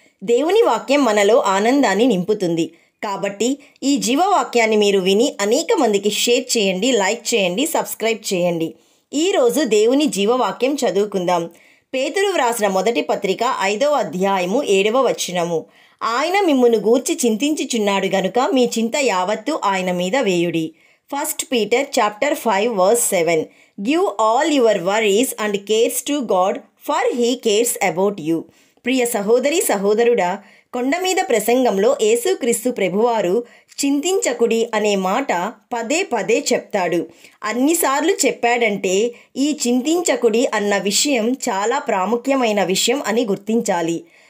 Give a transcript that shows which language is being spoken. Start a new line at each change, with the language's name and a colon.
Telugu: దేవుని వాక్యం మనలో ఆనందాన్ని నింపుతుంది. కాబట్టి ఈ జీవవాక్యాన్ని మీరు విని అనేక మందికి షేర్ చేయండి, లైక్ చేయండి, సబ్స్క్రైబ్ చేయండి. ఈరోజు దేవుని జీవవాక్యం చదువుకుందాం. పేతురు వ్రాసిన మొదటి పత్రిక 5వ అధ్యాయము 7వ వచనము. ఆయన మిమ్మును గూర్చి చింతించుచున్నాడు గనుక మీ చింత యావత్తు ఆయన మీద వేయుడి.
English: 1 Peter chapter 5 verse 7. Give all your worries and cares to God, for He cares about you.
Telugu: ప్రియ సహోదరి సహోదరుడా, కొండ మీద ప్రసంగంలో యేసుక్రీస్తు ప్రభువారు చింతించకుడి అనే మాట పదే పదే చెప్తాడు. అన్నిసార్లు చెప్పాడంటే ఈ చింతించకుడి అన్న విషయం చాలా ప్రాముఖ్యమైన విషయం అని గుర్తించాలి.